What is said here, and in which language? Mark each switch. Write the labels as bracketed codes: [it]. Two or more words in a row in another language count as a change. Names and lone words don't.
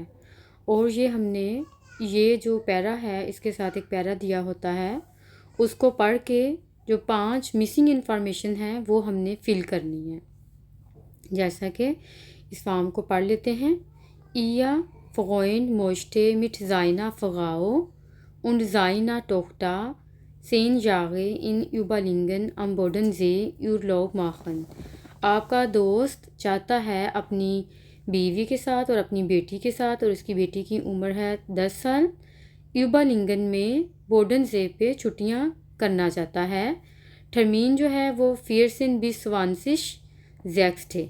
[hi] और ये हमने ये जो पैरा है इसके साथ एक पैरा दिया होता है, उसको पढ़ के जो 5 [en] missing information [hi] है वो हमने फिल करनी है। जैसा कि इस फॉर्म को पढ़ लेते हैं। [de] Ihr Freund möchte mit seiner Frau und seiner Tochter 10 Jahre in Überlingen am Bodensee Urlaub machen। [hi] आपका दोस्त चाहता है अपनी बीवी के साथ और अपनी बेटी के साथ, और उसकी बेटी की उम्र है 10 साल, यूबालिंगन में बोडनजे पे छुट्टियां करना चाहता है। टर्मीन जो है वो [de] vierzehn bis zwanzig sechst [hi] है।